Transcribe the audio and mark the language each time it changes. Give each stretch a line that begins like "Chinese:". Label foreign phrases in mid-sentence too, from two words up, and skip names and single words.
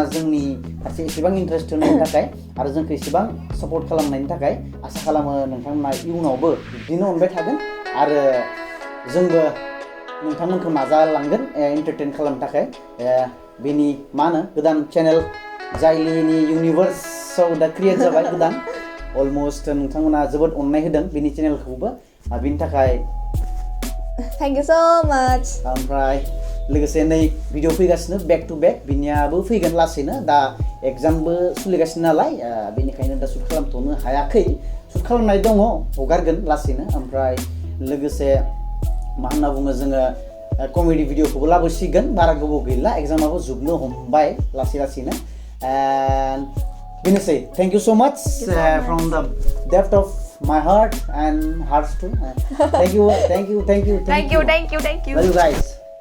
Bodo: जोंनि फारसे एसेबां इन्टारेस्ट होनायनि थाखाय आरो जोंखौ एसेबां सापर्ट खालामनायनि थाखाय आसा खालामो नोंथांमोना इयुनावबो बिदिनो अनबाय थागोन आरो जोंबो नोंथांमोनखौ नाजालांगोन एन्टारटेन खालामनो थाखाय बेनि मा होनो गोदान चेनेल जायलिनि इउनिभार्सआव दा क्रिएट जाबाय गोदान अलमस्ट नोंथांमोना जोबोद अननाय होदों बेनि चेनेलखौबो बेनि थाखाय
English: Thank you so much.
Bodo: ओमफ्राय लोगोसे नै भिडिअ फैगासिनो
English: back to back
Bodo: बिनियाबो फैगोन लासैनो दा एग्जामबो सोलिगासिनो नालाय बेनिखायनो दा शुट खालामथ'नो हायाखै शुट खालामनाय दङ हगारगोन लासैनो ओमफ्राय लोगोसे मा होनना बुङो जोङो कमेडि भिडिअखौबो लाबोसिगोन बारा गोबाव गैला एग्जामाबो जोबनो हमबाय लासैनो एन्ड बेनोसै
English: thank you so much from the depth of my heart and hearts too. Thank you. Thank you. Love you guys.